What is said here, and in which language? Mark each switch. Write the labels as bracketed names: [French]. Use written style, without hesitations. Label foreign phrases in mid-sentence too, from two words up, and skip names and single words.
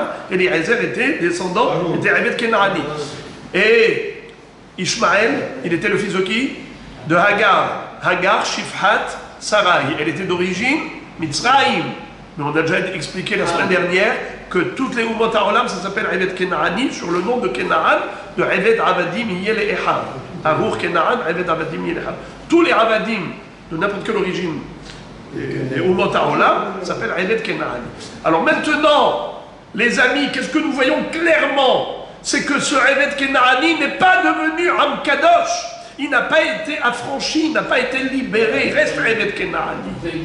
[French] Eliezer était descendant, était [Hebrew] עבד כנעני. [French] Et Ishmaël, il était le fils de qui? De Hagar. Hagar, Shifhat, Sarai. Elle était d'origine Mitzraïm. Mais on a déjà expliqué la semaine dernière que toutes les [Hebrew] אומות העולם, [French] ça s'appelle [Hebrew] עבד כנעני, [French] sur le nom de Kenaan, de [Hebrew] עבד עבדים יהיה לאחיו. ארור כנען, עבד עבדים יהיה לאחיו. [French] Tous les Abadim, de n'importe quelle origine, les [Hebrew] אומות העולם, [French] s'appellent [Hebrew] עבד כנעני. [French] Alors maintenant, les amis, qu'est-ce que nous voyons clairement? C'est que ce [Hebrew] עבד כנעני [French] n'est pas devenu [Hebrew] עם קדוש. [French] Il n'a pas été affranchi, il n'a pas été libéré, il reste [Hebrew] עבד כנעני.